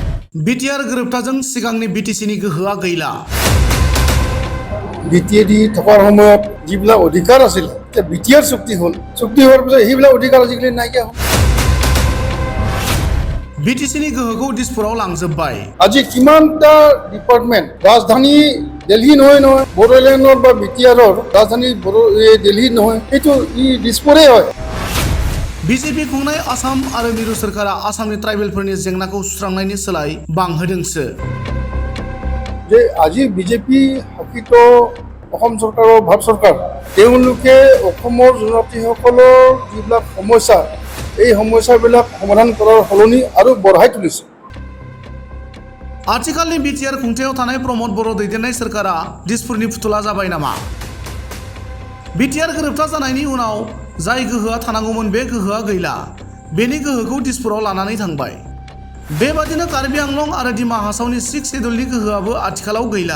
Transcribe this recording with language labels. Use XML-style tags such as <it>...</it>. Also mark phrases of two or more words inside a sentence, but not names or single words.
<brx>बिटिआर गोरोबथाजों सिगांनि बिटिसिनि गोहोआ गैला।</brx> <as>বিটিএডি থকাৰ সময়ত যিবিলাক অধিকাৰ আছিল এতিয়া বিটিআৰ চুক্তি হ'ল, চুক্তি হোৱাৰ পিছত সেইবিলাক অধিকাৰ আজিকালি নাইকিয়া হ'ল।</as> <brx>बिटिसिनि गोहोखौ दिसपुराव लांजोब्बाय।</brx> <as>আজি কিমানটা ডিপাৰ্টমেণ্ট ৰাজধানী দিল্লী নহয় বড়োলেণ্ডৰ বা বিটিআৰৰ ৰাজধানী দিল্লী নহয়, সেইটো দিছপুৰে হয়।</as> <brx>बिजेपि खुंनाय आसाम आरो मिरु सोरखारा आसामनि ट्राइबेलफोरनि जेंनाखौ सुस्रांनायनि सोलाय बांहोदोंसो।</brx> <as>যে আজি বিজেপি শাসিত অসম চৰকাৰৰ ভাৰত চৰকাৰ তেওঁলোকে অসমৰ জনজাতিসকলৰ যিবিলাক সমস্যা এই সমস্যাবিলাক সমাধান কৰাৰ সলনি আৰু বঢ়াই তুলিছে।</as> <brx>आथिखालनि बिटिआर खुंथायाव थानाय प्रमद बर' दैदेननाय सोरखारा दिसपुरनि फुथुला जाबाय नामा? बिटिआर गोरोबथा जानायनि उनाव जाय गोहोआ थानांगौमोन बे गोहोआ गैला। बेनि गोहोखौ दिसपुराव लानानै थांबाय। बेबादिनो कार्बि आंलं आरो डिमा हासावनि 6 शेड्युलनि गोहोआबो आथिखालाव गैला।</brx>